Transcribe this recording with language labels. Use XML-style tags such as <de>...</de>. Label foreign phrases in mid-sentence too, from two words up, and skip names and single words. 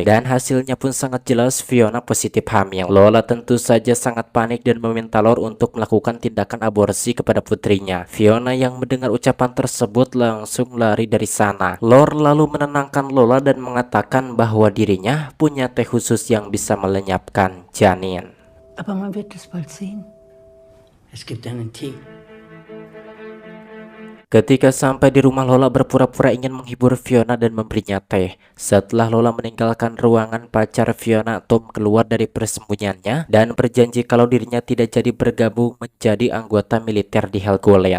<id>Dan hasilnya pun sangat jelas Fiona positif hamil. Lola tentu saja sangat panik dan meminta Lore untuk melakukan tindakan aborsi kepada putrinya. Fiona yang mendengar ucapan tersebut langsung lari dari sana. Lore lalu menenangkan Lola dan mengatakan bahwa dirinya punya teh khusus yang bisa melenyapkan janin.</id> <de>Aber man wird es bald sehen. Es gibt einen Tee.</de> <id>Ketika sampai di rumah, Lola berpura-pura ingin menghibur Fiona dan memberinya teh. Setelah Lola meninggalkan ruangan pacar Fiona, Tom keluar dari persembunyiannya dan berjanji kalau dirinya tidak jadi bergabung menjadi anggota militer di Helgoland.</id>